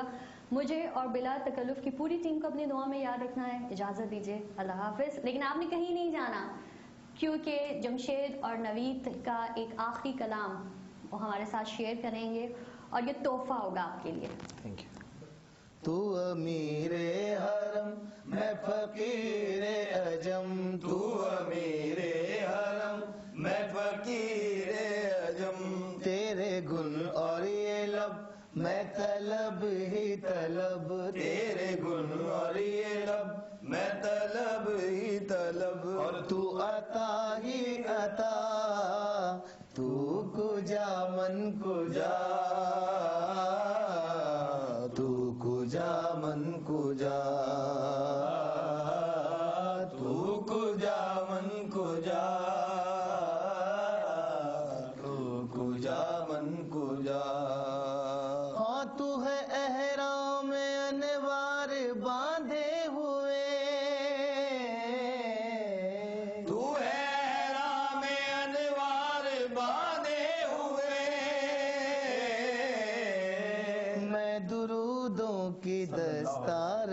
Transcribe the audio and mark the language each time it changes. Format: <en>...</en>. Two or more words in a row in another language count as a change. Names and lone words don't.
<ur>مجھے اور بلا تکلف کی پوری ٹیم کو اپنی دعا میں یاد رکھنا ہے. اجازت دیجیے، اللہ حافظ۔ لیکن آپ نے کہیں نہیں جانا، کیونکہ جمشید اور نوید کا ایک آخری کلام وہ ہمارے ساتھ شیئر کریں گے، اور یہ تحفہ ہوگا آپ کے لیے.</ur> <en>thank you.</en> <ur>تو امیر حرم میں فقیر عجم، تو امیر حرم میں فقیر عجم، تیرے گن اور یہ لب میں طلب ہی طلب، تیرے گن اور یہ لب میں طلب ہی طلب، اور تو عطا ہی عطا،</ur> <fa>تو کجا من کجا، تو کجا من کجا، تو کجا من کجا، تو کجا من کجا،</fa> <ur>ہاں تو ہے احرام انوار باندھے ہوئے، تو ہے احرام انوار باندھے ہوئے، میں درودوں کی دستار</ur>